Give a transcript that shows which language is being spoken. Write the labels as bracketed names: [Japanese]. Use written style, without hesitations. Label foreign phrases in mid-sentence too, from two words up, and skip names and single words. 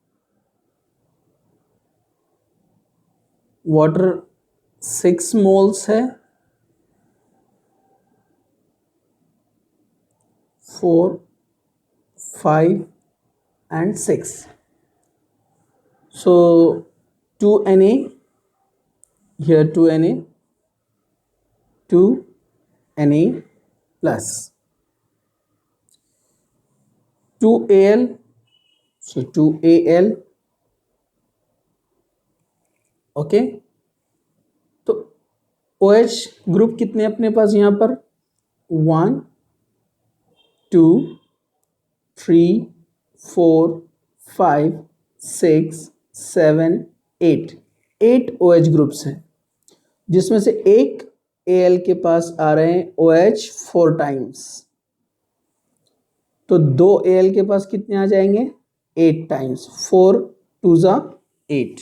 [Hindi] वाटर 6 मोल्स है. [English] 4, 5 and 6. So 2Na, here 2Na, 2Na plus 2Al, so 2Al. [Hindi] ओके. तो OH ग्रुप कितने अपने पास यहाँ पर 1 2 3 4 5 6 7 8 8 OH ग्रुप्स हैं, जिसमें से एक Al के पास आ रहे हैं OH 4 टाइम्स, तो 2 Al के पास कितने आ जाएंगे 8 टाइम्स, 4 2 जा 8.